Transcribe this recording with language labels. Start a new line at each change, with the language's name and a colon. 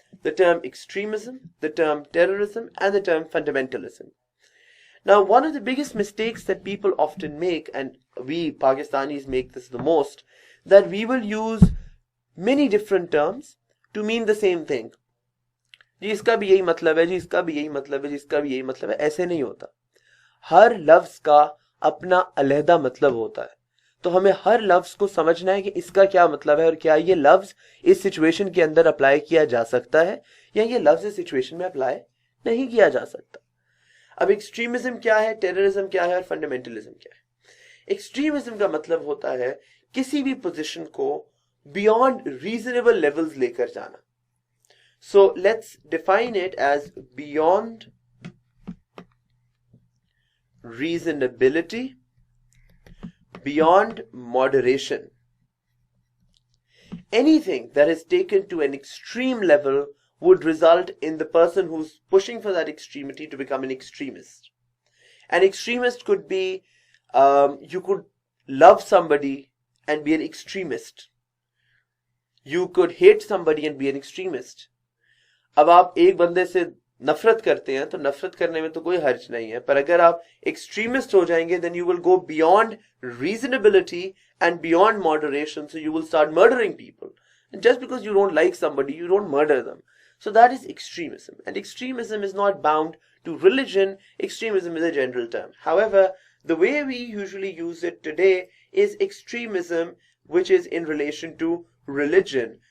English: The term extremism, the term terrorism, and the term fundamentalism. Now, one of the biggest mistakes that people often make, and we Pakistanis make this the most, that we will use many different terms to mean the same thing.
Hindi: जी इसका भी यही मतलब है, जी इसका भी यही मतलब है, जी इसका भी यही मतलब है. ऐसे नहीं होता. हर लफ्ज का अपना अलहदा मतलब होता है. तो हमें हर लफ्ज को समझना है कि इसका क्या मतलब है, और क्या ये लफ्ज इस सिचुएशन के अंदर अप्लाई किया जा सकता है, या ये लफ्ज इस सिचुएशन में अप्लाई नहीं किया जा सकता. अब एक्सट्रीमिज्म क्या है, टेररिज्म क्या है, और फंडामेंटलिज्म क्या है. एक्सट्रीमिज्म का मतलब होता है किसी भी पोजीशन को बियॉन्ड रीजनेबल लेवल्स लेकर जाना.
English: So let's define it as beyond reasonability, beyond moderation. Anything that is taken to an extreme level would result in the person who's pushing for that extremity to become an extremist. An extremist could be, you could love somebody and be an extremist. You could hate somebody and be an extremist.
Hindi: अब आप एक बंदे से नफरत करते हैं तो नफरत करने में तो कोई हर्ज नहीं है, पर अगर आप एक्सट्रीमिस्ट हो जाएंगे
English: then you will go beyond reasonability and beyond moderation,
Hindi: so you will start murdering people.
English: And just because you don't like somebody, you don't murder them. So that is extremism, and extremism is not bound to religion. Extremism is a general term. However, the way we usually use it today is extremism which is in relation to religion.